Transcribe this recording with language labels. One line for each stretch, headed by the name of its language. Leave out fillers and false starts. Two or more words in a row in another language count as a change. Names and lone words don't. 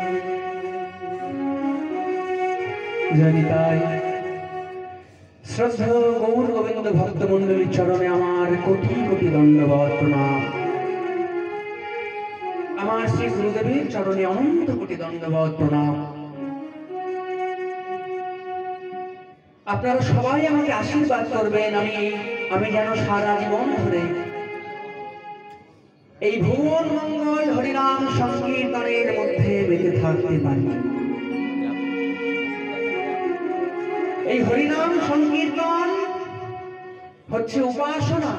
Bangla: জনিতায় শ্রদ্ধা গৌর গোবিন্দ ভক্ত মণ্ডলী চরণে আমার কোটি কোটি দণ্ডবৎ প্রণাম। আমার শ্রী গুরুদেবের চরণে অনন্ত কোটি দণ্ডবৎ প্রণাম। আপনারা সবাই আমাকে আশীর্বাদ করবেন আমি যেন সারা জীবন ধরে এই ভুবন মঙ্গল হরিনাম সংকীর্তনের মধ্যে বেঁচে থাকতে পারি। এই হরিনাম সংকীর্তন হচ্ছে উপাসনা।